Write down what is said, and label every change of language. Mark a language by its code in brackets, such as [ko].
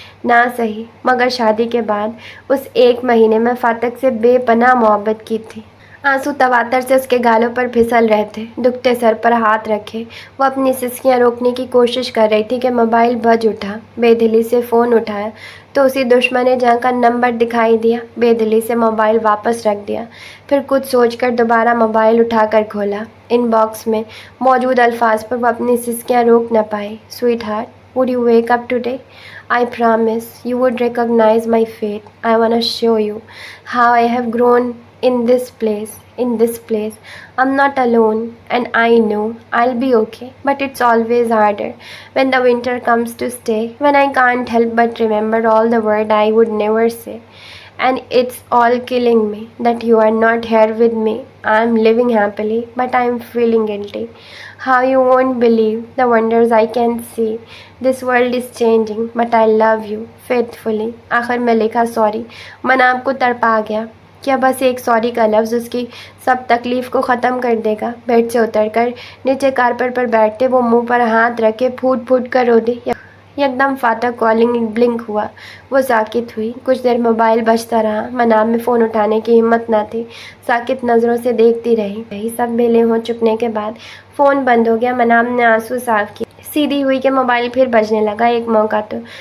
[ur] نہ سہی، مگر شادی کے بعد اس 1 مہینے میں فاطق سے بے پناہ محبت کی تھی۔ آنسو تواتر سے اس کے گالوں پر پھسل رہے تھے۔ دکھتے سر پر ہاتھ رکھے وہ اپنی سسکیاں روکنے کی کوشش کر رہی تھی کہ موبائل بج اٹھا۔ بے دلی سے فون اٹھایا تو اسی دشمن جہاں کا نمبر دکھائی دیا۔ بے دلی سے موبائل واپس رکھ دیا، پھر کچھ سوچ کر دوبارہ موبائل اٹھا کر کھولا۔ ان باکس میں موجود الفاظ پر وہ اپنی سسکیاں روک نہ پائی۔ Sweet heart, [en] would you wake up today? I promise you would recognize my fate. I wanna show you how I have grown in this place. I'm not alone, and I know I'll be okay. But it's always harder when the winter comes to stay, when I can't help but remember all the words I would never say. And it's all killing me that you are not here with me. I'm living happily, but I'm feeling guilty. How you won't believe the wonders I can see. This world is changing, but I love you faithfully. [ur] آخر میں لکھا sorry. مناب کو تڑپا گیا۔ کیا بس ایک sorry کا لفظ اس کی سب تکلیف کو ختم کر دے گا؟ بیڈ سے اتر کر نیچے کارپیٹ پر بیٹھتے وہ منہ پر ہاتھ رکھ کے پھوٹ پھوٹ کر رو دی۔ یکدم فاطق کالنگ بلنک ہوا۔ وہ ساکت ہوئی۔ کچھ دیر موبائل بجتا رہا۔ مناب میں فون اٹھانے کی ہمت نہ تھی۔ ساکت نظروں سے دیکھتی رہی۔ سب میلے ہو چکنے کے بعد فون بند ہو گیا۔ مناب نے آنسو صاف کیے۔ سیدھی ہوئی کہ موبائل پھر بجنے لگا۔ ایک موقع تو